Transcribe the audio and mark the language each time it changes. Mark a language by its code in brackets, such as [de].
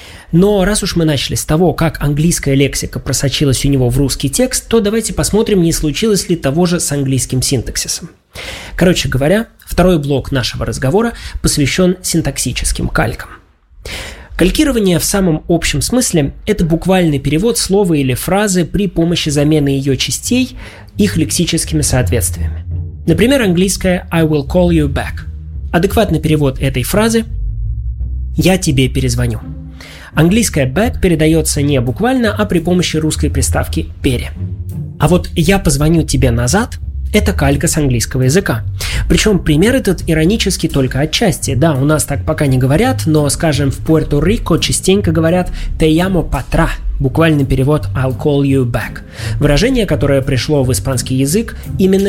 [ru] Но раз уж мы начали с того, как английская лексика просочилась у него в русский текст, то давайте посмотрим, не случилось ли того же с английским синтаксисом. Короче говоря, второй блок нашего разговора посвящен синтаксическим калькам. Калькирование в самом общем смысле – это буквальный перевод слова или фразы при помощи замены ее частей их лексическими соответствиями. Например, английское [en] «I will call you back». [ru] Адекватный перевод этой фразы – «Я тебе перезвоню». Английское «back» передается не буквально, а при помощи русской приставки «пере». А вот «я позвоню тебе назад» – это калька с английского языка. Причем пример этот иронический только отчасти. Да, у нас так пока не говорят, но, скажем, в Пуэрто-Рико частенько говорят [es] «te llamo patra», [ru] буквальный перевод [en] «I'll call you back», [ru] выражение, которое пришло в испанский язык именно